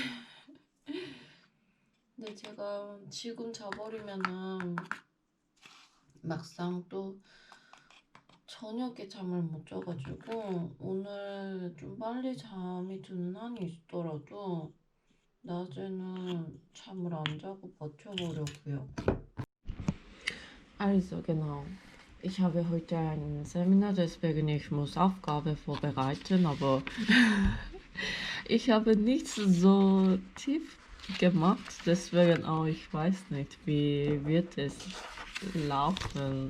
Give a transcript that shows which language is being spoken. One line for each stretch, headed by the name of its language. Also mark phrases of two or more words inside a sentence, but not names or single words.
Korean: 근데 제가 지금 자버리면은 막상 또 저녁에 잠을 못 자가지고 오늘 좀 빨리 잠이 드는 한이 있더라도 낮에는 잠을 안 자고 버텨보려고요.
German: Also genau. Ich habe heute ein Seminar, deswegen ich muss Aufgabe vorbereiten, aber ich habe nichts so tief gemacht, deswegen auch ich weiß nicht, wie wird es laufen.